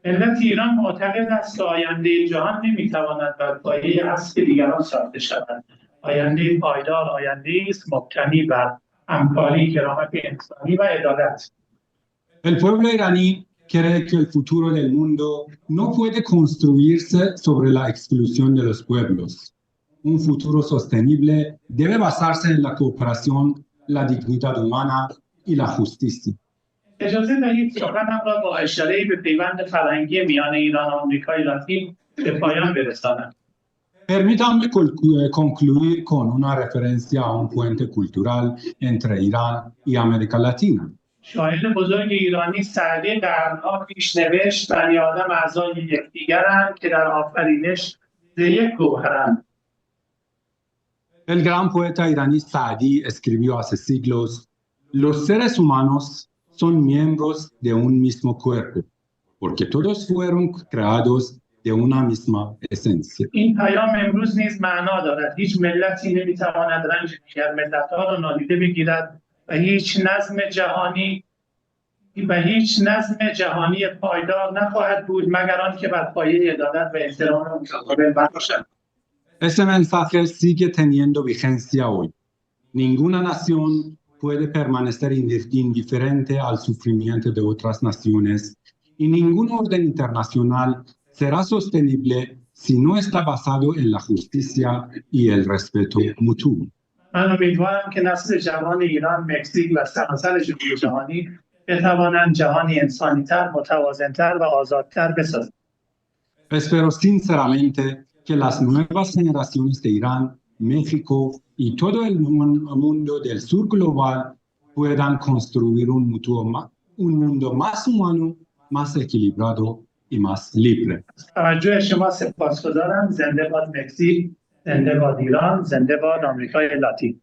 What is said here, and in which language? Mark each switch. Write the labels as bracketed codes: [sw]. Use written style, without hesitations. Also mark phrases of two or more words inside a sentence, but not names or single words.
[fa] ملت ایران معتقد است که آینده جهان نمیتواند بر پایه اصل دیگران ساخته شود. آینده پایدار آینده است مبتنی بر همکاری، کرامت انسانی و عدالت. [es] El pueblo iraní cree que el futuro del mundo no puede construirse sobre la exclusión de los pueblos. Un futuro sostenible debe basarse en la cooperación, la dignidad humana y la justicia. [fa] اجازه دهید سخنم را با اشاره به پیوند فرهنگی میان ایران و آمریکای لاتین به پایان برسانم. [es] Permítanme concluir con una referencia a un puente cultural entre Irán y América Latina. [fa] شاعر بزرگ ایرانی سعدی قرنها پیش نوشت بنی آدم اعضای یکدیگرند که در آفرینش ز یک گوهرند. [es] El gran poeta iraní Saadi escribió hace siglos: los seres humanos son miembros de un mismo cuerpo, porque todos fueron creados de una misma esencia. [fa] این پیام امروز نیز معنا دارد. هیچ ملتی نمیتواند رنج دیگر ملت‌ها را نادیده بگیرد و هیچ نظم جهانی پایدار نخواهد بود مگر آنکه بر پایه عدالت و احترام متقابل باشد. [es] Ese mensaje sigue teniendo vigencia hoy. Ninguna nación puede permanecer indiferente al sufrimiento de otras naciones y ningún orden internacional será sostenible si no está basado en la justicia y el respeto mutuo. [fa] من امیدوارم که نسل جوان ایران، مکزیک و سراسر جامعه جهانی بتوانند جهانی انسانی‌تر، متوازن‌تر و آزادتر بسازند. [es] Espero sinceramente que las nuevas generaciones de Irán, México y todo el mundo del sur global puedan construir un mundo más humano, más equilibrado y más libre. [fa] توجه شما سپاسگزارم. زنده باد مکزیک، زنده باد ایران، زنده باد آمریکای لاتین.